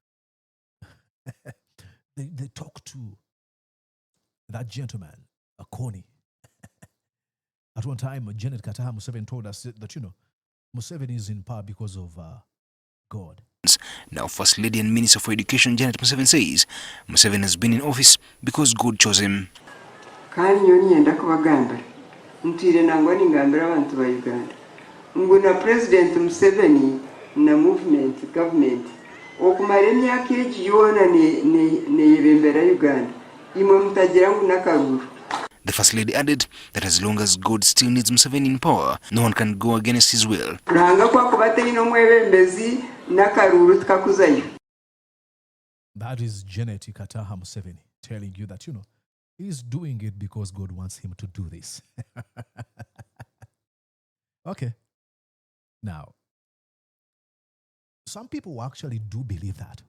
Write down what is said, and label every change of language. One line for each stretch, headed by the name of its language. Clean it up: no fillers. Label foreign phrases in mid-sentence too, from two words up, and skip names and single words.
English: they talk to that gentleman, a Kony. At one time, Janet Kataha Museveni told us that, you know, Museveni is in power because of God. Now, First Lady and Minister for Education Janet Museveni says Museveni has been in office because God chose him.
Nyankole: Ntire nangwani ngambira abantu ba Uganda nguna President Museveni na
English: movement government
Nyankole: okumara emyaka egi yona neyebembera Uganda imwe mutagira ngu nakaruru.
English: The First Lady added that as long as God still needs Museveni in power, no one can go against his will.
Nyankole: Ranga kwa kubateri no mwebembezi nakaruru tukakuzayo.
English: That is Janet Kataha Museveni telling you that, you know, he's doing it because God wants him to do this. Okay. Now, some people actually do believe that.